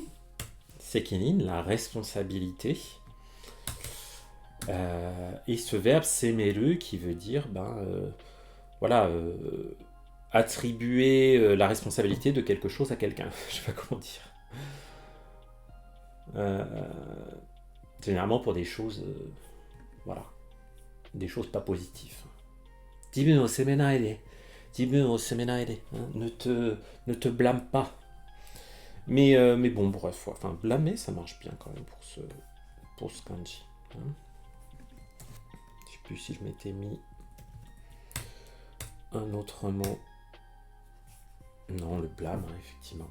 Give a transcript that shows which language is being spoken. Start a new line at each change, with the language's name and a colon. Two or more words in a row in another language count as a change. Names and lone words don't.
French: Sekinin, la responsabilité. Et ce verbe semeru qui veut dire voilà, attribuer la responsabilité de quelque chose à quelqu'un. Je sais pas comment dire. Généralement pour des choses, voilà, des choses pas positives.
Japanese: 自分を責めないで. 自分を責めないで.
French: Ne te blâme pas. Mais bon, bref, enfin, blâmer, ça marche bien quand même pour ce kanji. Hein. Je sais plus si je m'étais mis un autre mot. Non, le blâme, hein, effectivement.